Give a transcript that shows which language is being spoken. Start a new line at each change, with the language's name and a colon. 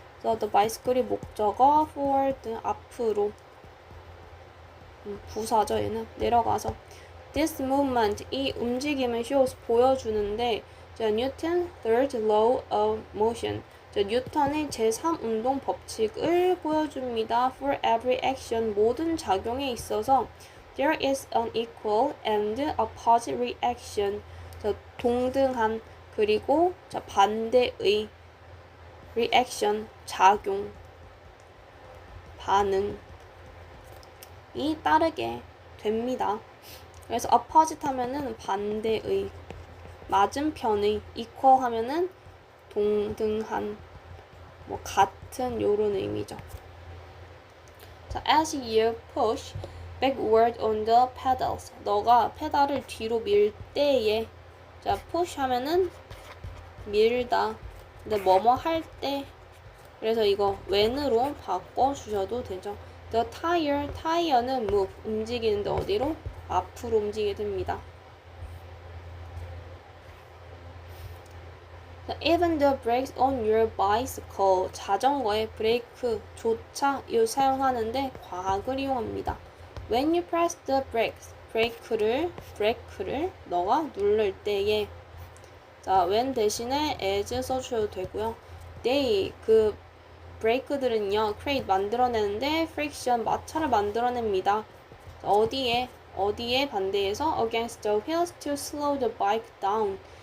Korean: 그래서 the bicycle 이 목적어, forward 앞으로. 부사죠. 얘는 내려가서 this movement 이 움직임을 shows 보여주는데 Newton's third law of motion 뉴턴의 제3운동 법칙을 보여줍니다.
English: For every action 모든 작용에 있어서 there is an equal and opposite reaction.
Korean: 동등한 그리고 반대의 reaction 작용 반응이 따르게 됩니다. 그래서 opposite 하면은 반대의, 맞은편의, equal 하면은 동등한, 같은 요런 의미죠.
English: 자, as you push backward on the pedals.
Korean: 너가 페달을 뒤로 밀 때에, 자, push 하면은 밀다. 근데 뭐뭐 할 때, 그래서 이거 when으로 바꿔주셔도 되죠. The tire, 타이어는 move, 움직이는데 어디로? 앞으로 움직이게 됩니다.
English: Even the brakes on your bicycle.
Korean: 자전거의 브레이크조차 사용하는데 과학을 이용합니다.
English: When you press the brakes.
Korean: 브레이크를 너가 누를 때에. 자, when 대신에 as 써주셔도 되고요. they, 브레이크들은요, create 만들어내는데 friction, 마찰을 만들어냅니다.
English: 자, 어디에 반대해서 against the wheels to slow the bike down.